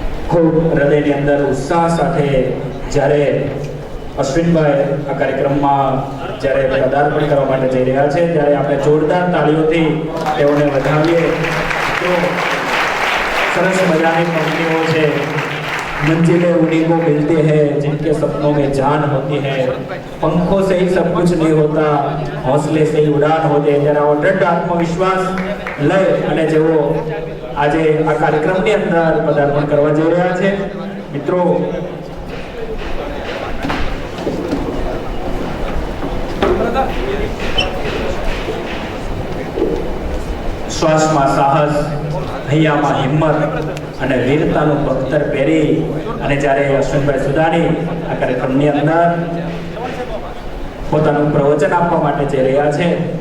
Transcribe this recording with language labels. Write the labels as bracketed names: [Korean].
[Gujarati] ખૂબ હૃદયની અંદર ઉત્સાહ સાથે જ્યારે અશ્વિનભાઈ આ કાર્યક્રમમાં જ્યારે પદાર્પણ કરવા માટે જઈ રહ્યા છે ત્યારે આપણે જોરદાર તાળીઓથી તેઓને વધાવીએ. તો સરસ મજાની પંક્તિઓ છે. [Hindi] मंजिलें उन्हीं को मिलती है जिनके सपनों में जान होती है, पंखों से ही सब कुछ नहीं होता, हौसले से ही उड़ान होते. [Gujarati] જ્યારે આવો દ્રઢ આત્મવિશ્વાસ લઈ અને જેઓ આજે આ કાર્યક્રમની અંદર પદાર્પણ કરવા જઈ રહ્યા છે. મિત્રો, શ્વાસમાં સાહસ, હૈયામાં હિંમત અને વીરતાનું બખ્તર પહેરી અને જ્યારે અશ્વિનભાઈ સુદાણી આ કાર્યક્રમની અંદર પોતાનું પ્રવચન આપવા માટે જઈ રહ્યા છે.